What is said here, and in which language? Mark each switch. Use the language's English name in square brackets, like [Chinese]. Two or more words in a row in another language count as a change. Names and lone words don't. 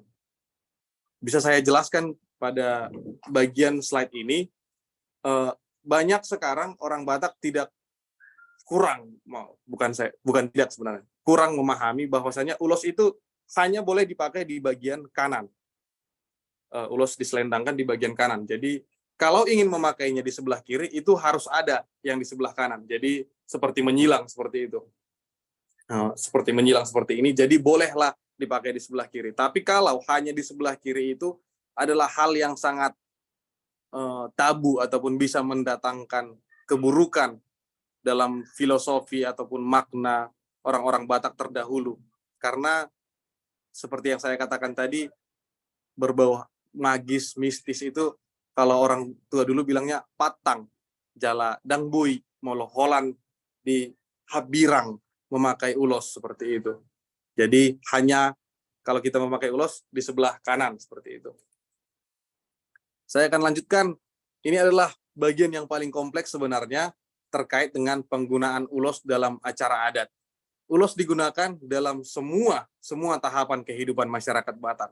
[Indonesian] Bisa saya jelaskan pada bagian slide ini, banyak sekarang orang Batak kurang memahami bahwasanya ulos itu hanya boleh dipakai di bagian kanan. Ulos diselendangkan di bagian kanan. Jadi kalau ingin memakainya di sebelah kiri, itu harus ada yang di sebelah kanan. Jadi seperti menyilang seperti itu. Seperti menyilang seperti ini, jadi bolehlah dipakai di sebelah kiri. Tapi kalau hanya di sebelah kiri itu adalah hal yang sangat tabu ataupun bisa mendatangkan keburukan dalam filosofi ataupun makna orang-orang Batak terdahulu. Karena seperti yang saya katakan tadi, berbau magis, mistis itu, kalau orang tua dulu bilangnya [Batak Toba] patang, jala dangbui, moloholan di habirang, [Indonesian] memakai ulos seperti itu. Jadi hanya kalau kita memakai ulos di sebelah kanan seperti itu. Saya akan lanjutkan. Ini adalah bagian yang paling kompleks sebenarnya terkait dengan penggunaan ulos dalam acara adat. Ulos digunakan dalam semua tahapan kehidupan masyarakat Batak.